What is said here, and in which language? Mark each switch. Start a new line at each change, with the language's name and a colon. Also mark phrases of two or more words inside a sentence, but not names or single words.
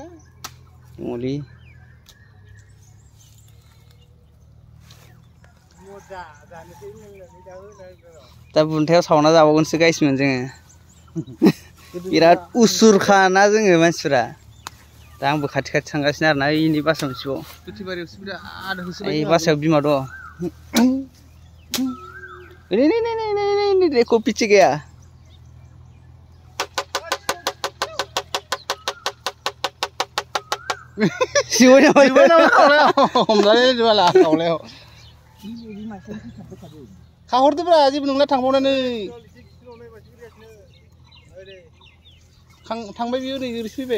Bodo: मुलि दा बुन्थायाव सावना जाबावगोनसो गाइसमोन जोङो बिराद उसुरखाना जोङो मानसिफोरा दा आंबो खाथि थांगासिनो आरोना इनि बासा मोनसेबाव ओइ बासायाव बिमा दं
Hindi: देखो पीछे गया
Bodo: खाहरदोब्रा जेबो नंला थांबावनानै थांबाय बियो ओरै ओरै फैबाय